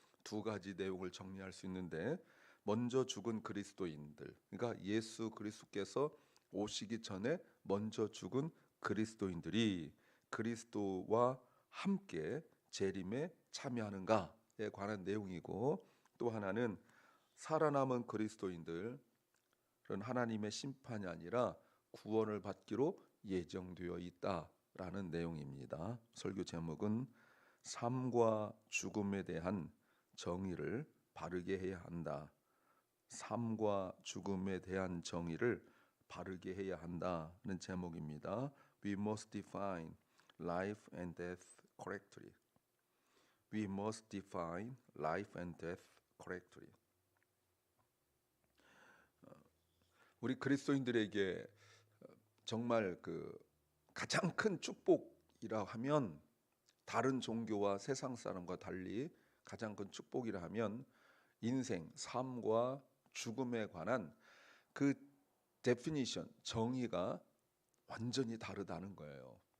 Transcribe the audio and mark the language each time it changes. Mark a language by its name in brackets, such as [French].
[Korean] 두 가지 내용을 정리할 수 있는데, 먼저 죽은 그리스도인들, 그러니까 예수 그리스도께서 오시기 전에 먼저 죽은 그리스도인들이 그리스도와 함께 재림에 참여하는가에 관한 내용이고, 또 하나는 살아남은 그리스도인들은 하나님의 심판이 아니라 구원을 받기로 예정되어 있다라는 내용입니다. 설교 제목은 삶과 죽음에 대한 정의를 바르게 해야 한다. 삶과 죽음에 대한 정의를 바르게 해야 한다는 제목입니다. [English] We must define life and death correctly. We must define life and death correctly. [Korean] 우리 그리스도인들에게 정말 그 가장 큰 축복이라 하면, 다른 종교와 세상 사람과 달리 가장 큰 축복이라 하면 인생, 삶과 죽음에 관한 그 데피니션, 정의가 완전히 다르다는 거예요.